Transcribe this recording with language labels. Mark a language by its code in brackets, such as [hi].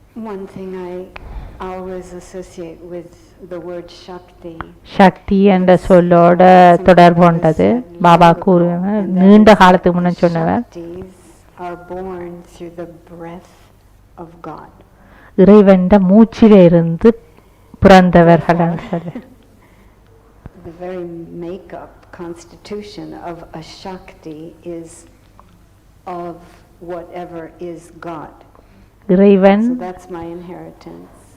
[en] One thing I always associate with the word Shakti. [ta] சக்தி என்ற சொல்லோட தொடர்பு கொண்டது பாபா கூறுவார். நீண்ட காலத்துக்கு முன்ன சொன்னவர், [en] are born through the breath of God. [ta] இறைவன் மூச்சிலே இருந்து பிறந்தவர்கள். [en] The very makeup, constitution of a Shakti is of whatever is God. [ta] இறைவன் [en] So that's my inheritance.